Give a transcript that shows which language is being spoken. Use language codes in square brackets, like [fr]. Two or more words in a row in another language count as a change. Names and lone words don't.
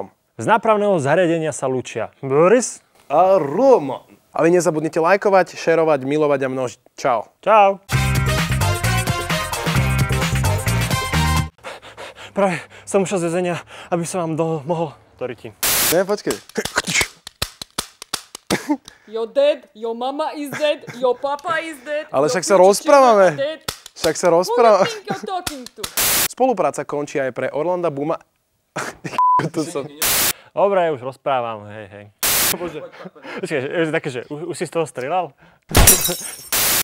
[sk] Z nápravného zariadenia sa lúčia Boris a Roman. A vy nezabudnite lajkovať, šerovať, milovať a množiť. Čau. Čau. Práve som ušiel z väzenia, aby som vám mohol do ryti. Ne, počkej. [en] Your dad, your mama is dead, your papa is dead. [sk] Ale však sa rozprávame. Však sa rozprávame. [en] Who do you think you're talking to? [sk] Spolupráca končí aj pre Orlanda Blooma. Dobre, už rozprávam, hej. Počkej, také, že už si z toho strieľal?